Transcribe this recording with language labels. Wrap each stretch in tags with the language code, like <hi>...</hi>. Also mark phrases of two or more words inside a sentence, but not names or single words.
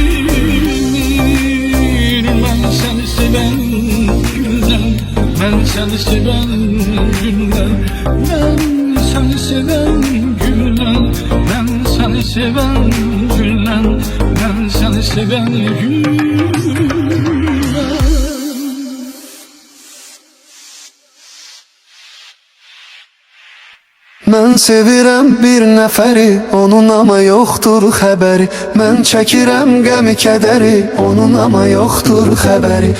<tr>Ben seni seven günden, ben seni seven günden, ben seni seven günden, ben seni seven günden, ben seni seven günden.</tr> <az>Mən sevirəm bir nəfəri, onun ama yoxdur xəbəri. Mən çəkirəm qəmi kədəri, onun ama yoxdur xəbəri.</az>